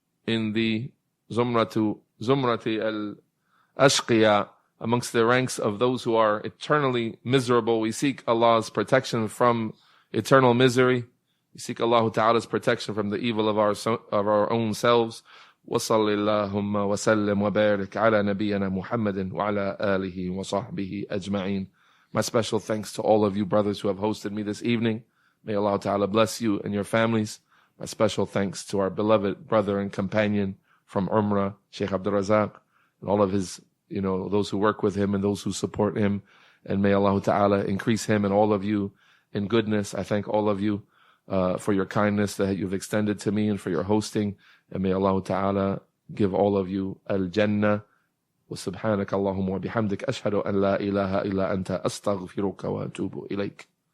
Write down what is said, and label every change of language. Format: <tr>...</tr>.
<en>in the Zumrati al-Ashqiya, amongst the ranks of those who are eternally miserable. We seek Allah's protection from eternal misery. We seek Allah Ta'ala's protection from the evil of our own selves.</en> <ar>وصل اللهم وسلم وبارك على نبينا محمد وعلى آله وصحبه أجمعين.</ar> <en>My special thanks to all of you brothers who have hosted me this evening. May Allah Ta'ala bless you and your families. My special thanks to our beloved brother and companion from Umrah, Sheikh Abdul Razak, and all of his, those who work with him and those who support him. And may Allah Ta'ala increase him and all of you in goodness. I thank all of you for your kindness that you've extended to me and for your hosting. And may Allah Ta'ala give all of you al-Jannah.</en> <ar>وسبحانك اللهم وبحمدك أشهد أن لا إله إلا أنت أستغفرك وأتوب إليك.</ar>